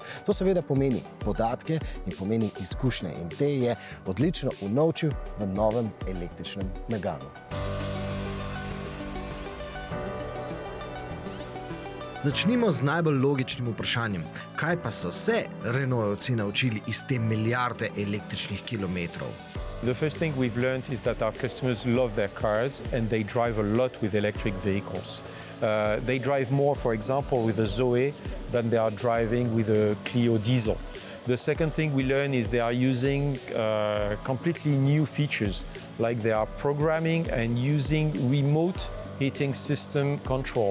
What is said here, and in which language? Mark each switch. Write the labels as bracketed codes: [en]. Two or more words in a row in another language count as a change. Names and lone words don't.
[sl] To seveda pomeni podatke in pomeni izkušnje in te je odlično unovčil v novem električnem Meganu. Začnimo z najbolj logičnim vprašanjem. Kaj pa so se Renaultovci naučili iz te milijarde električnih kilometrov? [en] The first thing we've learned is that our customers love their cars and they drive a lot with electric vehicles. They drive more, for example, with a Zoe than they are driving with a Clio diesel. The second thing we learn is they are using completely new features, like they are programming and using remote heating system control.